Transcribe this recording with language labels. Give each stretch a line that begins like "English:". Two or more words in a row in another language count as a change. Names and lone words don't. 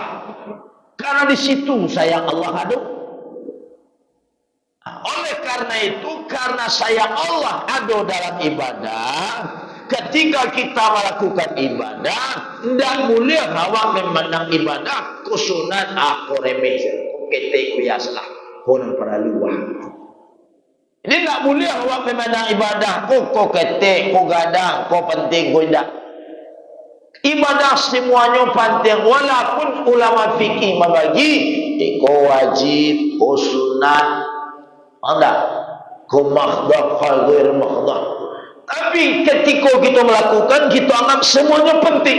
Indonesian: Karena di situ sayang Allah ada. Oleh karena itu, karena sayang Allah ada dalam ibadah, ketika kita melakukan ibadah, tidak boleh awak memandang ibadah kusunan aku remeh, ketek biasalah, orang peraluan. Ini tidak boleh awak memandang ibadah
Minangkabau: kok ketek, kok gadang, kok penting, kok tidak.
Indonesian: Ibadah semuanya penting. Walaupun ulama fikih membagi iko wajib, ko sunat, ada ko makhdah, ghair makhdah. Tapi ketika kita melakukan, kita anggap semuanya penting.